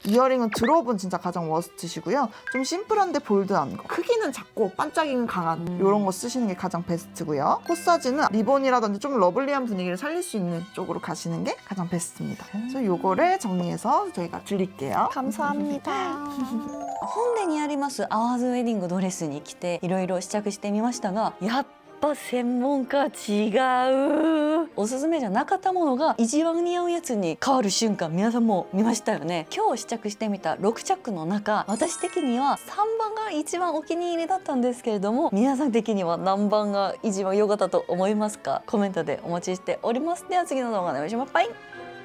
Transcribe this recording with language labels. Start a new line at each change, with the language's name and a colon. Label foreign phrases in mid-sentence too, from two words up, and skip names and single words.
Korean: 이어링은 드롭은 진짜 가장 워스트시고요. 좀 심플한데 볼드한 거. 크기는 작고 반짝이는 강한 이런 거 쓰시는 게 가장 베스트고요. 코사지는 리본이라든지 좀 러블리한 분위기를 살릴 수 있는 쪽으로 가시는 게 가장 베스트입니다. 그래서 요거를 정리해서 저희가 드릴게요. 감사합니다.
Japanese: 本殿にありますアワーズウェディングドレスに着ていろいろ試着してみましたが、やっぱ専門家違う。おすすめじゃなかったものが一番似合うやつに変わる瞬間、皆さんも見ましたよね。今日試着してみた6着の中、私的には3番が一番お気に入りだったんですけれども、皆さん的には何番が一番良かったと思いますか？コメントでお待ちしております。では次の動画でお会いしましょう。バイ。